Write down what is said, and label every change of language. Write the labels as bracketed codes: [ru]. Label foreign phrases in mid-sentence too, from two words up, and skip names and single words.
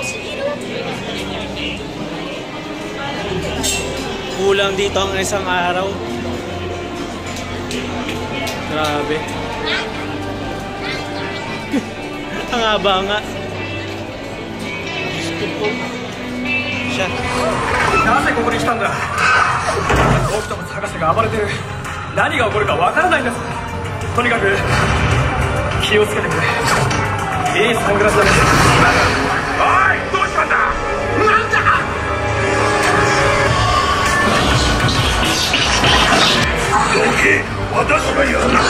[tl] Kulang dito ang isang araw. Grabe. Ang haba nga. Gusto po. Siya. [ja] なぜここに来たんだ。僕とも探してが暴れてる。何が起こるかわからないんです。とにかく気をつけてくれ。いいサングラスだね。おい、どうしたんだ。なんだ。どけ、私がやる。